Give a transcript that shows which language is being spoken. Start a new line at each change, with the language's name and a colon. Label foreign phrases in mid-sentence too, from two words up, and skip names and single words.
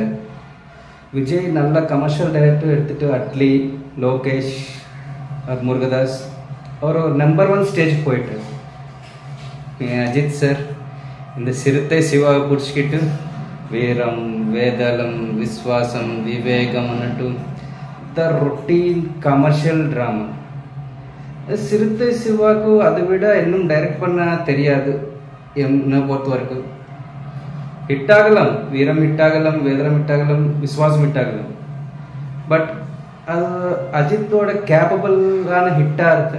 Tamil: விஜய் நல்ல கமர்ஷியல் டைரக்டர் எடுத்துகிட்டு அட்லி, லோகேஷ், முருகதாஸ் அவர் ஒரு நம்பர் 1 ஸ்டேஜ் போயிட்டு, அஜித் சார் இந்த சிறுத்தை சிவாவை பிடிச்சிக்கிட்டு வீரம், வேதாளம், விஸ்வாசம், விவேகம் అన్నట్టు
English: the routine commercial drama.
Tamil: சிறுத்தை சிவாக்கு அதை விட இன்னும் டைரக்ட் பண்ண தெரியாது என்னை பொறுத்த வரைக்கும். ஹிட் ஆகலாம், வீரம் ஹிட் ஆகலாம், வேதரம் ஹிட் ஆகலாம், விஸ்வாசம் ஹிட் ஆகலாம். பட் அது அஜித்தோட கேப்பபிளான ஹிட்டாக இருக்கு.